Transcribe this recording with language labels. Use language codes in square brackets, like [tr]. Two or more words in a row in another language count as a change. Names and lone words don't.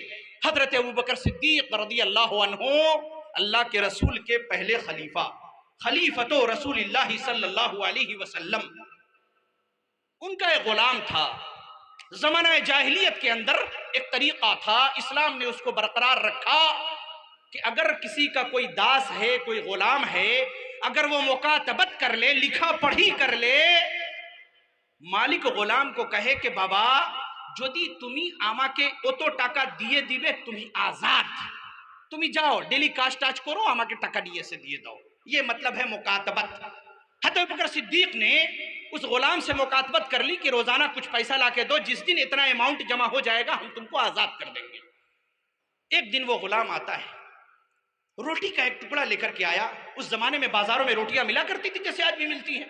[ur] حضرت ابوبکر صدیق رضی اللہ عنہ، اللہ کے رسول کے پہلے خلیفہ، خلیفۃ رسول اللہ صلی اللہ علیہ وسلم، ان کا ایک غلام تھا. زمانہ جاہلیت کے اندر ایک طریقہ تھا، اسلام نے اس کو برقرار رکھا کہ اگر کسی کا کوئی داس ہے، کوئی غلام ہے، اگر وہ مکاتبت کر لے، لکھا پڑھی کر لے، [bn] মালিক গোলামকে কহে کہ বাবা যদি তুমি আমাকে অত টাকা দিয়ে দিবে তুমি আজাদ, তুমি যাও ডেলি কাজ টাজ করো, আমাকে টাকা নিয়ে এসে দিয়ে দাও. [ur] یہ مطلب ہے مکاتبت. حضرت ابوبکر صدیق نے اس غلام سے مکاتبت کر لی کہ روزانہ کچھ پیسہ لا کے دو، جس دن اتنا اماؤنٹ جمع ہو جائے گا ہم تم کو آزاد کر دیں گے. ایک دن وہ غلام آتا ہے، روٹی کا ایک ٹکڑا لے کر کے آیا. اس زمانے میں بازاروں میں روٹیاں ملا کرتی تھی جیسے آج بھی ملتی ہیں.